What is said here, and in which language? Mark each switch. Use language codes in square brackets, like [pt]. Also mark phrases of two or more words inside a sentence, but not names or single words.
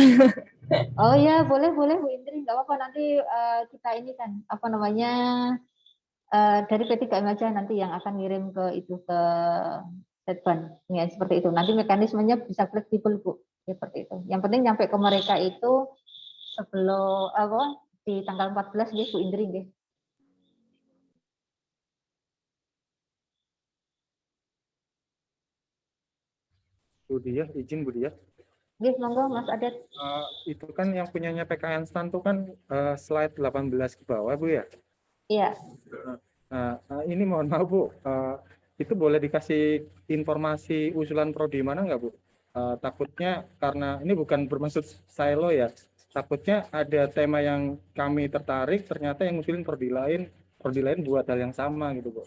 [id] Oh ya boleh Bu Indri nggak apa-apa nanti kita ini kan apa namanya dari P3M aja nanti yang akan ngirim ke itu ke Setban ya seperti itu. Nanti mekanismenya bisa fleksibel Bu seperti itu. Yang penting nyampe ke mereka itu sebelum apa di tanggal 14 nggih Bu Indri nggih. Bu Diah, izin Bu Diah. Nggih, monggo Mas Adet. Itu kan yang punyanya PKN STAN itu kan slide 18 ke bawah Bu ya. Iya. Nah, ini mohon maaf Bu, itu boleh dikasih informasi usulan prodi mana nggak Bu? Takutnya karena ini bukan bermaksud silo ya, takutnya ada tema yang kami tertarik, ternyata yang ngusulin prodi lain buat hal yang sama gitu Bu.